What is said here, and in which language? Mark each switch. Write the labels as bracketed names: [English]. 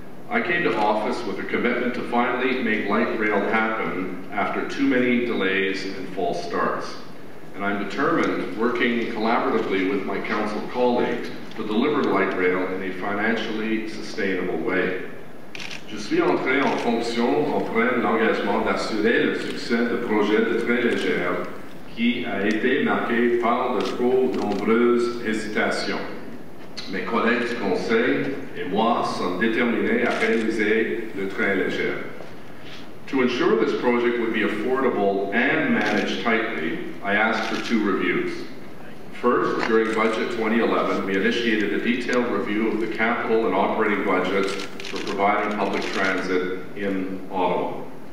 [English] I came to office with a commitment to finally make light rail happen after too many delays and false starts. And I'm determined, working collaboratively with my council colleagues, to deliver light rail in a financially sustainable way. [French] Je suis entré en fonction en prenant l'engagement d'assurer le succès du projet de train léger qui a été marqué par de trop nombreuses hésitations. Mes collègues du Conseil et moi sommes déterminés à réaliser le train léger. [English] To ensure this project would be affordable and managed tightly, I asked for 2 reviews. First, during Budget 2011, we initiated a detailed review of the capital and operating budgets for providing public transit in Ottawa.